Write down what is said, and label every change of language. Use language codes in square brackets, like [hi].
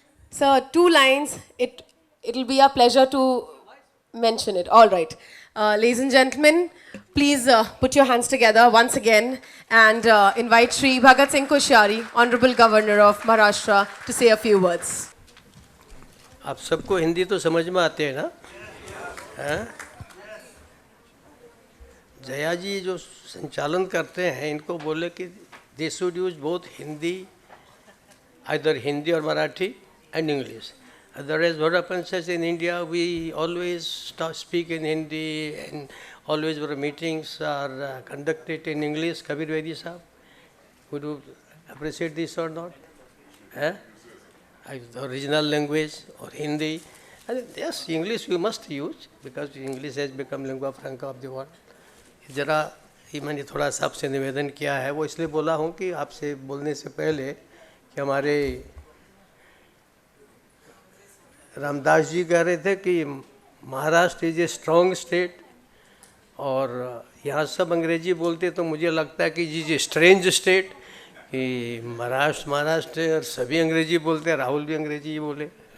[en] So, 2 lines. It'll be a pleasure to mention it. All right. Ladies and gentlemen, please put your hands together once again and invite Shri Bhagat Singh Koshari, Honorable Governor of Maharashtra, to say a few words. [hi] आप सबको हिंदी तो समझ में आते हैं ना? हैं? जया जी जो संचालन करते हैं इनको बोले कि [en] They should use both Hindi, either Hindi or Marathi and English. Otherwise, what happens is in India, we always speak in Hindi and always our meetings are conducted in English. Kabir Bedi Sahab, would you appreciate this or not? Eh? The original language or Hindi. And yes, English we must use because English has become lingua franca of the world. [hi] जरा ये मैंने थोड़ा सा आपसे निवेदन किया है, वो इसलिए बोला हूँ कि आपसे बोलने से पहले कि हमारे रामदास जी कह रहे थे कि Maharashtra [en] is a strong state [hi] और यहाँ सब अंग्रेजी बोलते तो मुझे लगता है कि जी जी स्ट्रेंज स्टेट कि महाराष्ट्र और सभी अंग्रेजी बोलते हैं, राहुल भी अंग्रेजी बोले।